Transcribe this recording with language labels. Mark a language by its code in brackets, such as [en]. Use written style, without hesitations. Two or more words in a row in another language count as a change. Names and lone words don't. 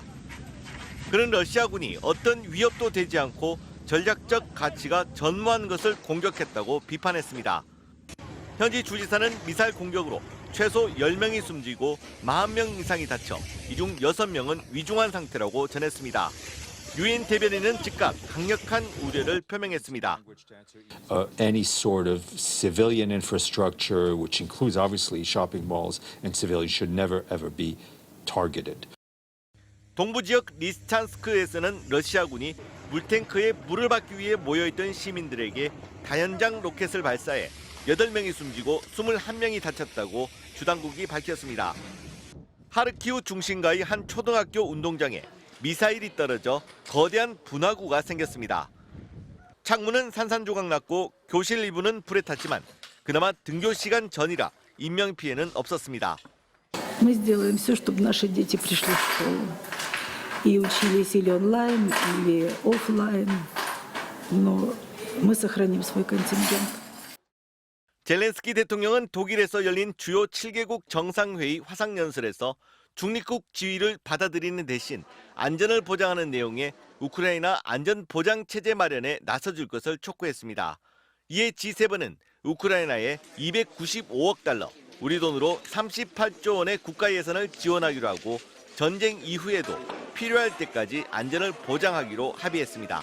[ko] 그는 러시아군이 어떤 위협도 되지 않고 전략적 가치가 전무한 것을 공격했다고 비판했습니다. 현지 주지사는 미사일 공격으로 최소 10명이 숨지고 40명 이상이 다쳐 이 중 6명은 위중한 상태라고 전했습니다. 유엔 대변인은 즉각 강력한 우려를 표명했습니다. [en] Any sort of civilian infrastructure, which includes obviously shopping malls and civilians, should never ever be targeted. [ko] 동부 지역 리스찬스크에서는 러시아군이 물탱크에 물을 받기 위해 모여있던 시민들에게 다연장 로켓을 발사해 8명이 숨지고 21명이 다쳤다고 주당국이 밝혔습니다. 하르키우 중심가의 한 초등학교 운동장에 미사일이 떨어져 거대한 분화구가 생겼습니다. 창문은 산산조각 났고 교실 일부는 불에 탔지만 그나마 등교 시간 전이라 인명피해는 없었습니다. [ru] Мы сделаем все, чтобы наши дети пришли в школу и учились или онлайн, или офлайн, но мы сохраним свой контингент. [ko] 젤렌스키 대통령은 독일에서 열린 주요 7개국 정상회의 화상연설에서 중립국 지위를 받아들이는 대신 안전을 보장하는 내용의 우크라이나 안전보장체제 마련에 나서줄 것을 촉구했습니다. 이에 G7은 우크라이나에 295억 달러, 우리 돈으로 38조 원의 국가 예산을 지원하기로 하고 전쟁 이후에도 필요할 때까지 안전을 보장하기로 합의했습니다.